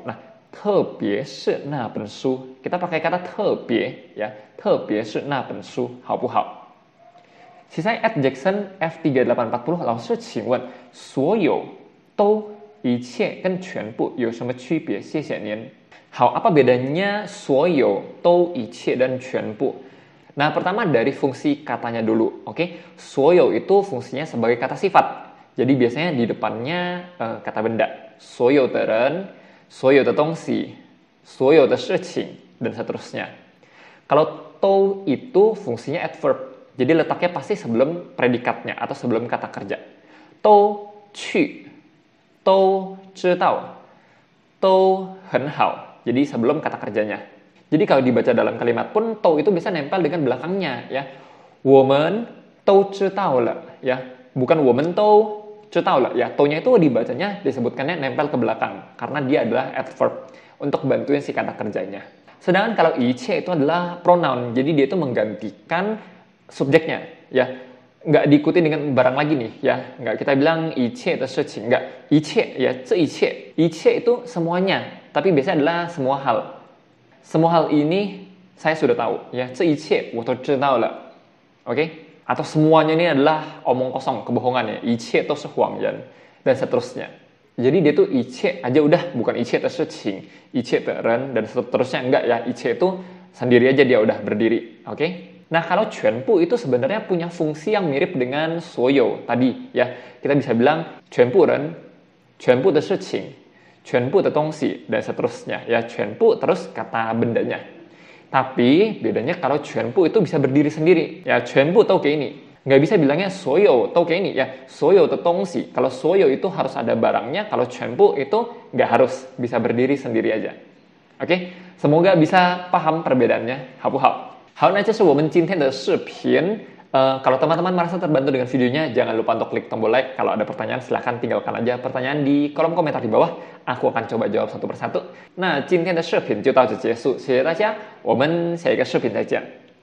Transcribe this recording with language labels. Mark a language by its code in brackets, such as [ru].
[zh] Nah, 特别是那本书, [id] kita pakai kata [zh] 特别 ya, 特别是那本书好不好? Sisanya @Jackson F3840, 老师请问所有都一切跟全部有什么区别？谢谢您。好, [id] apa bedanya 所有都一切 dan 全部? Nah, pertama dari fungsi katanya dulu, oke? 所有 itu fungsinya sebagai kata sifat. Jadi biasanya di depannya kata benda. [zh] 所有的人，所有的东西，所有的事情， [id] dan seterusnya. Kalau to itu fungsinya adverb. Jadi letaknya pasti sebelum predikatnya atau sebelum kata kerja. [zh] To 去，都知道，都很好. [id] Jadi sebelum kata kerjanya. Jadi kalau dibaca dalam kalimat pun to itu bisa nempel dengan belakangnya ya. [zh] 我们都知道了 ya. Bukan 我们都知道了 ya. [id] To-nya itu dibacanya disebutkannya nempel ke belakang karena dia adalah adverb untuk bantuin si kata kerjanya. Sedangkan kalau 一切 itu adalah pronoun. Jadi dia itu menggantikan subjeknya ya. Nggak diikuti dengan barang lagi nih ya. Nggak kita bilang 一切的事情 nggak 一切 ya 这一切 一切 itu semuanya. Tapi biasanya adalah semua hal. Semua hal ini saya sudah tahu ya. [zh] 这一切我都知道了.Oke? [id] Atau semuanya ini adalah omong kosong, kebohongan ya. [zh] 一切都是谎言 [id] dan seterusnya. Jadi dia tuh 一切 aja udah, bukan 一切的事情, 一切的人 dan seterusnya enggak ya. 一切itu sendiri aja dia udah berdiri. Oke? Nah, kalau 全部 itu sebenarnya punya fungsi yang mirip dengan 所有 tadi ya. [zh] Kita bisa bilang 全部人, 全部的事情, 全部的东西 [id] dan seterusnya ya. 全部 terus kata bendanya. Tapi bedanya kalau 全部 itu bisa berdiri sendiri. Ya, [zh] 全部都给你. [id] Nggak bisa bilangnya [zh] 所有都给你 [id] ya. [zh] 所有的东西. [id] Kalau 所有 itu harus ada barangnya. Kalau 全部 itu nggak harus. Bisa berdiri sendiri aja. Oke? Semoga bisa paham perbedaannya. [zh] 好不好？好，那这是我们今天的视频。 [id] Kalau teman-teman merasa terbantu dengan videonya, jangan lupa untuk klik tombol like. Kalau ada pertanyaan, silahkan tinggalkan aja pertanyaan di kolom komentar di bawah. Aku akan coba jawab satu persatu. [zh] 那今天的视频就到此结束，谢谢大家，我们下一个视频再见。